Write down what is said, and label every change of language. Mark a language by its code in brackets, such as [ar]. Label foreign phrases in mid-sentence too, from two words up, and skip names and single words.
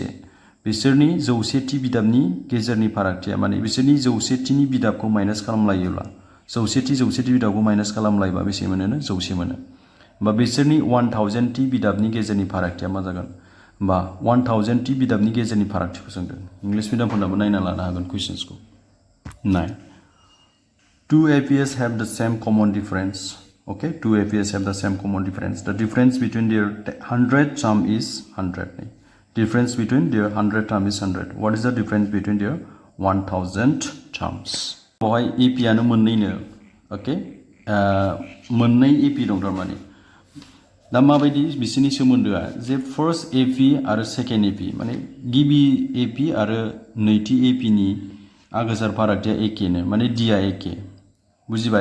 [brx] बिसोरनि जौसेथि बिदाबनि गेजेरनि फारागथिया माने बिसोरनि जौसेथिनि बिदाबखौ माइनास खालामलायोब्ला जौसेथि बिदाबखौ माइनास खालामलायोबा बेसे मोनो 100 मोनो। होमबा बिसोरनि 1000थि बिदाबनि गेजेरनि फारागथिया मा जागोन होमबा 1000थि बिदाबनि गेजेरनि फारागथिखौ सोंदों। इंलिश मिडियामफोरनाबो नायना लानो हागोन कुइसन्सखौ। [en] नाय Two APs have the same common difference. Okay, two APs have the same common difference. The difference between their 100 term is 100. Difference between their 100 term is 100. What is the difference between their 1000 terms? [brx] बहाय AP आनो मोननैनो ओके मोननै AP दं थारमाने दा माबायदि बिसोरनि सोमोन्दोआ जे [en] first AP [brx] आरो [en] second AP [brx] माने गिबि AP आरो नैथि AP नि आगोसार फारागथिया एखेनो माने डिया एखे बुजिबाय।